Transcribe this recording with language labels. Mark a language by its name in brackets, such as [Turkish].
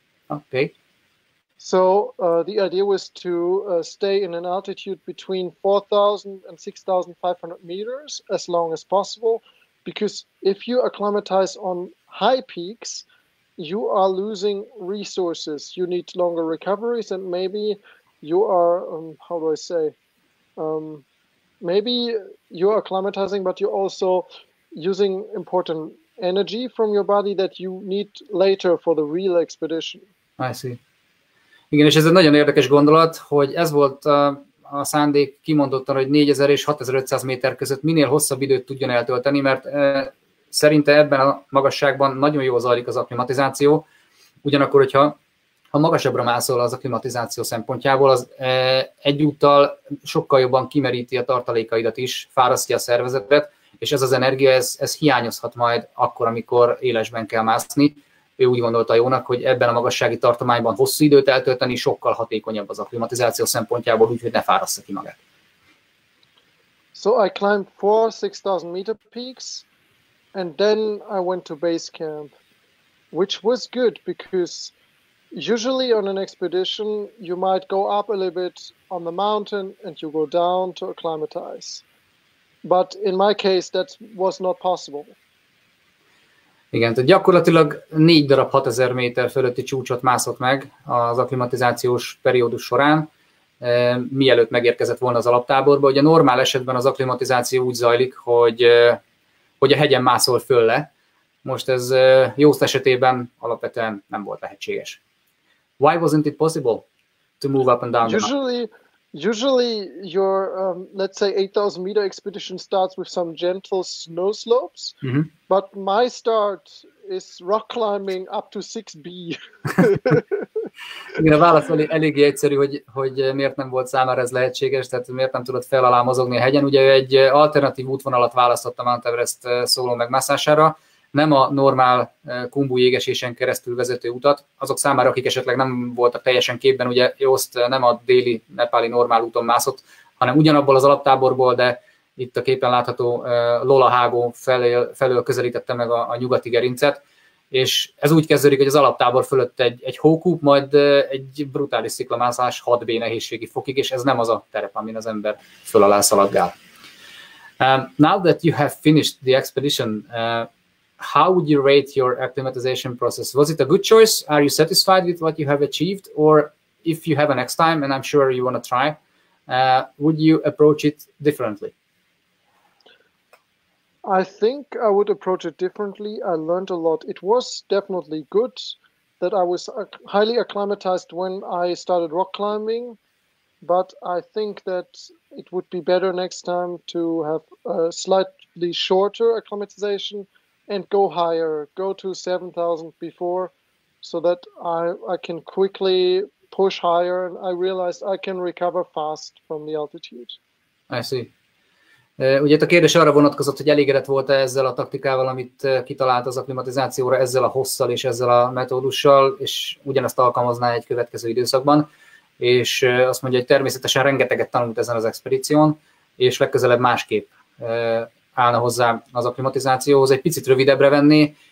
[English] Okay. So the idea was to stay in an altitude between 4,000 and 6,500 meters as long as possible, because if you acclimatize on high peaks, you are losing resources. You need longer recoveries, and maybe you are, how do I say, maybe you're acclimatizing, but you're also using important energy from your body that you need later for the real expedition. I see. [Hungarian] Igen, és ez egy nagyon érdekes gondolat, hogy ez volt a szándék kimondottan, hogy 4000 és 6500 méter között minél hosszabb időt tudjon eltölteni, mert szerinte ebben a magasságban nagyon jól zajlik az akklimatizáció, ugyanakkor, hogyha magasabbra mászol az akklimatizáció szempontjából, az egyúttal sokkal jobban kimeríti a tartalékaidat is, fárasztja a szervezetet, és ez az energia, ez hiányozhat majd akkor, amikor élesben kell mászni. Ő úgy gondolta jónak, hogy ebben a magassági tartományban hosszú időt eltölteni sokkal hatékonyabb az akklimatizáció szempontjából, úgyhogy ne fárassza ki magát. So I climbed 4,000-6,000 meter peaks, and then I went to base camp, which was good because usually on an expedition you might go up a little bit on the mountain and you go down to acclimatize. But in my case that was not possible. Igen, tehát gyakorlatilag 4 darab 6000 méter fölötti csúcsot mászott meg az akklimatizációs periódus során, mielőtt megérkezett volna az alaptáborba. Ugye normál esetben az akklimatizáció úgy zajlik, hogy a hegyen mászol föl le. Most ez Jost esetében alapvetően nem volt lehetséges. [English] Why wasn't it possible to move up and down? Usually your, let's say 8,000 meter expedition starts with some gentle snow slopes, but my start is rock climbing up to 6B. [Hungarian] Igen, a válasz eléggé egyszerű, hogy miért nem volt számára ez lehetséges, tehát miért nem tudott fel alá mozogni a hegyen. Ugye ő egy alternatív útvonalat választott a Mount Everest szóló megmászására, nem a normál Khumbu jégesésen keresztül vezető utat. Azok számára, akik esetleg nem voltak teljesen képben, ugye Jost nem a déli nepáli normál úton mászott, hanem ugyanabból az alaptáborból, de itt a képen látható Lola hágó felől közelítette meg a nyugati gerincet, és ez úgy kezdődik, hogy az alaptábor fölött egy hókúp, majd egy brutális sziklamászás 6B nehézségi fokig, és ez nem az a terep, amin az ember föl alá szaladgál. [English] Now that you have finished the expedition, how would you rate your acclimatization process? Was it a good choice? Are you satisfied with what you have achieved? Or if you have a next time, and I'm sure you want to try, would you approach it differently? I think I would approach it differently. I learned a lot. It was definitely good that I was highly acclimatized when I started rock climbing, but I think that it would be better next time to have a slightly shorter acclimatization and go higher, go to 7,000 before, so that I can quickly push higher, and I realized I can recover fast from the altitude. I see. [Hungarian] Ugye itt a kérdés arra vonatkozott, hogy elégedett volt-e ezzel a taktikával, amit kitalált az akklimatizációra, ezzel a hosszal és ezzel a metódussal, és ugyanezt alkalmazná egy következő időszakban, és azt mondja, hogy természetesen rengeteget tanult ezen az expedíción, és legközelebb másképp állna hozzá az akklimatizációhoz, egy picit rövidebbre venné,